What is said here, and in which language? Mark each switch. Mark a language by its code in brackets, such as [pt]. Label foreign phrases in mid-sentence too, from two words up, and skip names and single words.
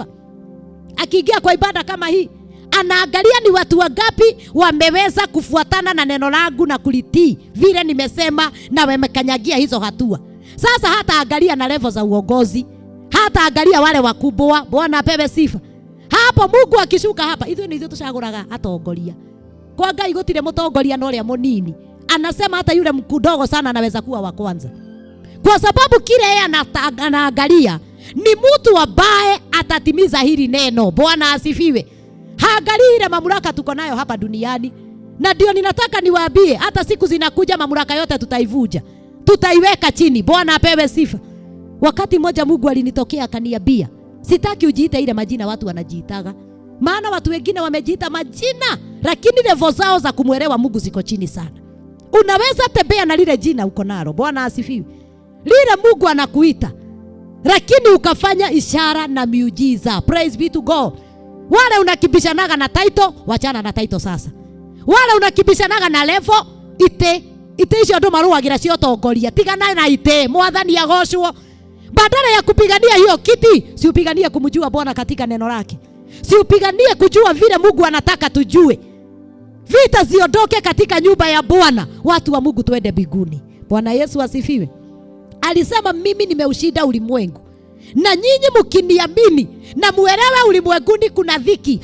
[sw] Akiingia kwa ibada kama hii, anaangalia ni watu wangapi wameweza kufuatana na neno langu na kulitii vile nimesema na wamekanyagia hizo hatua. Sasa hata angalia na level za uongozi, hata angalia wale wakubwa. Bwana apewe sifa. Hapo Mungu akishuka hapa, hizo ni hizo tushaguraga atongoria. [ki] Kwa Ngai gutire mutongoria no ria munini. [sw] Anasema hata yule mdogo sana anaweza kuwa wa kwanza. Kwa sababu kile yeye anaangalia ni mtu ambaye atatimiza hili neno. Bwana asifiwe. Haangalii ile mamlaka tuko nayo hapa duniani. Na ndio ninataka niwaambie, hata siku zinakuja mamlaka yote tutaivuja. Tutaiweka chini. Bwana apewe sifa. Wakati mmoja Mungu alinitokea akaniambia, sitaki ujiite ile majina watu wanajiitaga. Maana watu wengine wamejiita majina, lakini level zao za kumwelewa Mungu ziko chini sana. Unaweza tembea na lile jina uko nalo. Bwana asifiwe. Lile Mungu anakuita, lakini ukafanya ishara na miujiza. [en] Praise be to God. [sw] Wale unakibishanaga na title, wachana na title sasa. Wale unakibishanaga na level [ki] ite icio ndo maruagira cio tongoria. Tigana na ite, Mwathani agocwo. [sw] Badala ya kupigania hiyo kiti, si upiganie kumjua Bwana katika neno lake. Si upiganie kujua vile Mungu anataka tujue. Vita ziondoke katika nyumba ya Bwana. Watu wa Mungu tuende mbinguni. Bwana Yesu asifiwe. Alisema mimi nimeushinda ulimwengu. Na nyinyi mkiniamini na muelewe ulimwenguni kuna dhiki.